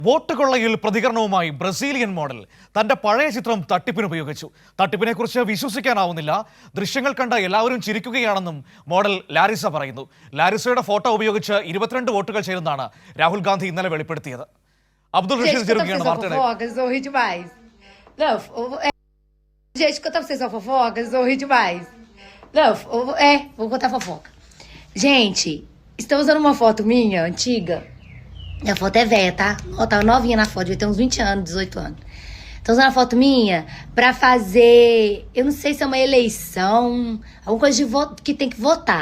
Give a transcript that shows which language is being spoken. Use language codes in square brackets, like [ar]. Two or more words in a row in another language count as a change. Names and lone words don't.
[ml] വോട്ട് കൊള്ളയിൽ പ്രതികരണവുമായി ബ്രസീലിയൻ മോഡൽ തന്റെ പഴയ ചിത്രം തട്ടിപ്പിന് ഉപയോഗിച്ചു. തട്ടിപ്പിനെക്കുറിച്ച് വിശ്വസിക്കാനാവുന്നില്ല. ദൃശ്യങ്ങൾ കണ്ട എല്ലാവരും ചിരിക്കുകയാണെന്നും മോഡൽ ലാരിസ പറയുന്നു. ലാരിസയുടെ ഫോട്ടോ ഉപയോഗിച്ച് 22 വോട്ടുകൾ ചെയ്തെന്നാണ് രാഹുൽ ഗാന്ധി ഇന്നലെ വെളിപ്പെടുത്തിയത്. അബ്ദുൾ റഷീദ് ചേരുകയാണ് വാർത്തയുടെ. [pt] Gente, conta pra vocês uma fofoca, vocês vão rir demais. Não, vou contar fofoca. Gente, estão usando uma foto minha, antiga. A foto é velha, tá? Ó, tava novinha na foto, devia ter uns 20 anos, 18 anos. Estão usando a foto minha pra fazer, eu não sei se é uma eleição, alguma coisa de voto, que tem que votar.